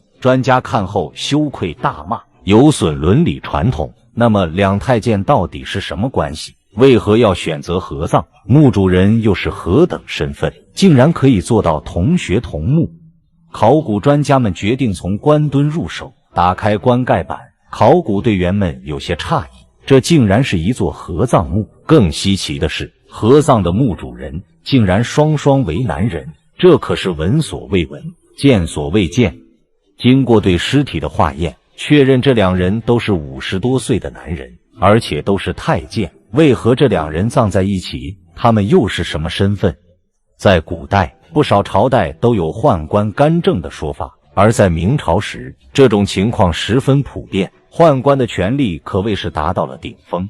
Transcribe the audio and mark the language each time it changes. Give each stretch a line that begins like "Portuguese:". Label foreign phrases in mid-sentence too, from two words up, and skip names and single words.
Chinese: 專家看後羞愧大罵，有損倫理傳統。那麼兩太監到底是什麼關係？為何要選擇合葬？墓主人又是何等身份，竟然可以做到同穴同墓？考古專家們決定從棺墩入手，打開棺蓋板。考古队員們有些诧異，這竟然是一座合葬墓。更稀奇的是，合葬的墓主人竟然双双为男人，這可是聞所未聞、見所未見。經過對屍體的化驗，確認這兩人都是50多歲的男人，而且都是太監。為何這兩人葬在一起？他們又是什麼身份？在古代，不少朝代都有宦官干政的說法，而在明朝時，這種情況十分普遍，宦官的權力可謂是達到了頂峰。